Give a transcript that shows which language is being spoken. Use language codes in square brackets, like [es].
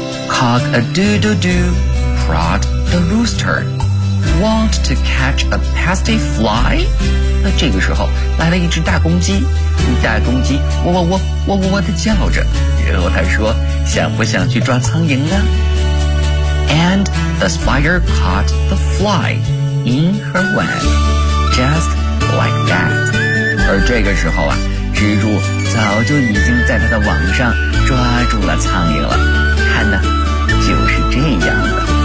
[en] Cock-a-doodle-doo, prod the rooster. Want to catch a pesty fly? [zh] 那这个时候来了一只大公鸡，大公鸡喔喔喔喔喔喔地叫着，然后他说，想不想去抓苍蝇呢？ [en] And the spider caught the fly in her web, just like that. [zh] 而这个时候啊，蜘蛛早就已经在他的网上抓住了苍蝇了，看呢，就是这样的。